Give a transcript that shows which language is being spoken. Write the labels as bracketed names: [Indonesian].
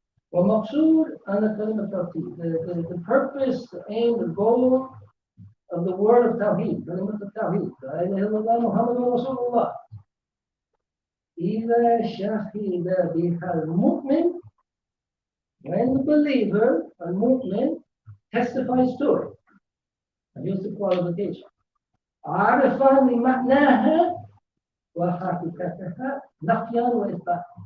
[Arabic] والمقصود أن كلمة التوحيد, [English] the purpose, the aim, the goal of the word of Tawheed, [Arabic] كلمة التوحيد, لا إله إلا الله محمد رسول الله. إذا شهد بها المؤمن, [English] when the believer, المؤمن, testifies to it. And here's the qualification. [Arabic] عرف لمعناها وحقيقتها نفيا وإثباتا.